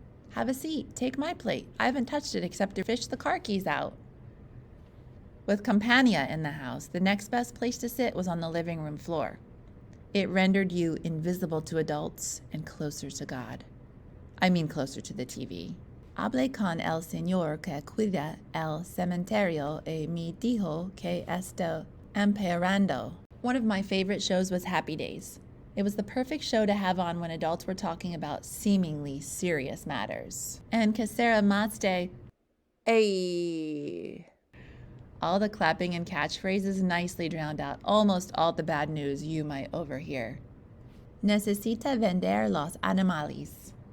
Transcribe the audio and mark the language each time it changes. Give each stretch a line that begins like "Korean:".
English: Have a seat, take my plate. I haven't touched it except to fish the car keys out. With compania in the house, the next best place to sit was on the living room floor. It rendered you invisible to adults and closer to God. I mean closer to the TV.
Spanish: Hablé con el señor que cuida el cementerio y me dijo que está empeorando.
English: One of my favorite shows was Happy Days. It was the perfect show to have on when adults were talking about seemingly serious matters. And
Spanish: que sera más de, ay.
English: All the clapping and catchphrases nicely drowned out almost all the bad news you might overhear.
Spanish: Necesita vender los animales.